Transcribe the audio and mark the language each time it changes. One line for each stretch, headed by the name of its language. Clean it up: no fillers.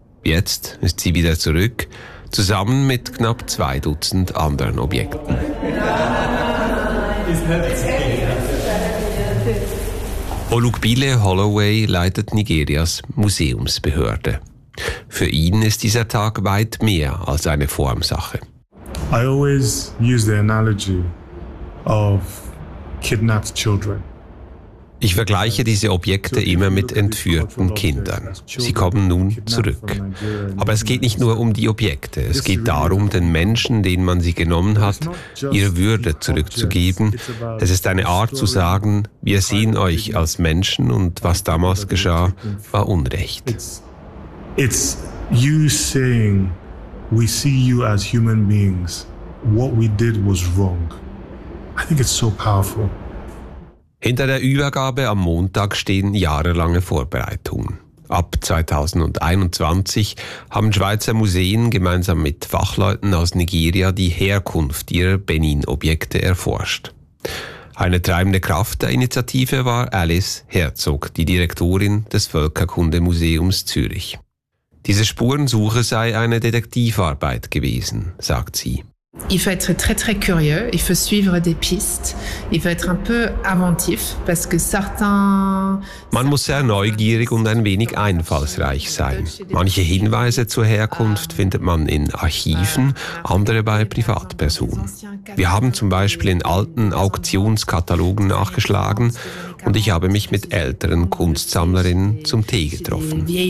German: Jetzt ist sie wieder zurück, zusammen mit knapp 2 Dutzend anderen Objekten. Olukbile Holloway leitet Nigerias Museumsbehörde. Für ihn ist dieser Tag weit mehr als eine Formsache.
English: I always use the analogy of kidnapped children.
German: Ich vergleiche diese Objekte immer mit entführten Kindern. Sie kommen nun zurück. Aber es geht nicht nur um die Objekte. Es geht darum, den Menschen, denen man sie genommen hat, ihre Würde zurückzugeben. Es ist eine Art zu sagen, wir sehen euch als Menschen und was damals geschah, war Unrecht.
English: It's you saying, we see you as human beings. What we did was wrong. I think it's so powerful.
German: Hinter der Übergabe am Montag stehen jahrelange Vorbereitungen. Ab 2021 haben Schweizer Museen gemeinsam mit Fachleuten aus Nigeria die Herkunft ihrer Benin-Objekte erforscht. Eine treibende Kraft der Initiative war Alice Herzog, die Direktorin des Völkerkundemuseums Zürich. Diese Spurensuche sei eine Detektivarbeit gewesen, sagt sie.
French: Il faut être très, très curieux. Il faut suivre des pistes. Il faut être un peu inventif, parce que certains...
German: Man muss sehr neugierig und ein wenig einfallsreich sein. Manche Hinweise zur Herkunft findet man in Archiven, andere bei Privatpersonen. Wir haben zum Beispiel in alten Auktionskatalogen nachgeschlagen und ich habe mich mit älteren Kunstsammlerinnen zum Tee getroffen.